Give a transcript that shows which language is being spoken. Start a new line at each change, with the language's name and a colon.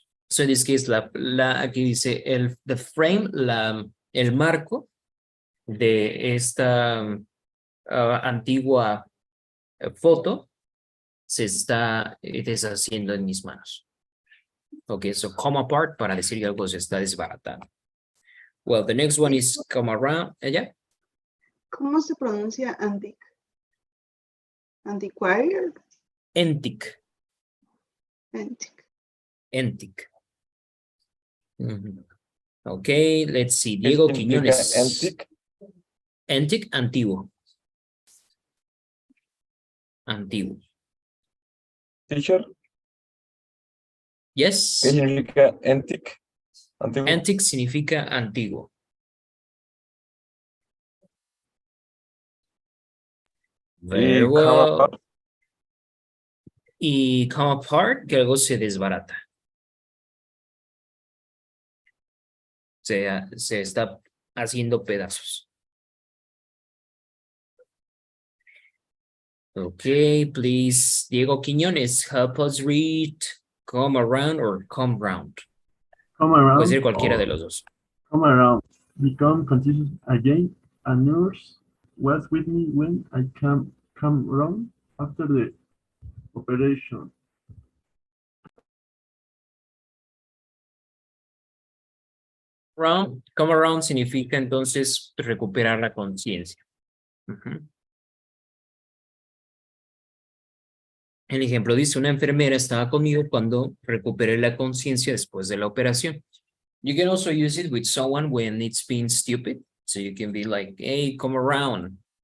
English: So in this case,
Spanish: aquí dice the frame, el marco de esta antigua foto se está deshaciendo en mis manos. Okay, so come apart para decir que algo se está desbaratando.
English: Well, the next one is come around. Yeah.
Spanish: ¿Cómo se pronuncia antique?
English: Antiquarian? Antique. Antique. Antique. Okay, let's see. Diego Quiñones. Antique. Antique, antiguo.
Spanish: Antiguo.
English: Teacher, Yes.
Spanish: ¿qué significa antique? Antiguo. Antique significa antiguo.
English: Very
Spanish: Y come
English: well. apart.
Spanish: Y come apart, que algo se desbarata. Se está haciendo pedazos.
English: Okay, please, Diego Quiñones, help us read come around or come round. Come around.
Spanish: Puede ser cualquiera
English: or
Spanish: de los dos.
English: Come around. Become conscious again. A nurse was with me when I come around after the operation.
Spanish: Come around significa entonces recuperar la conciencia. El ejemplo dice, una enfermera estaba conmigo cuando recuperé la conciencia después de la operación.
English: You can also use it with someone when it's being stupid. So you can be like, hey, come around.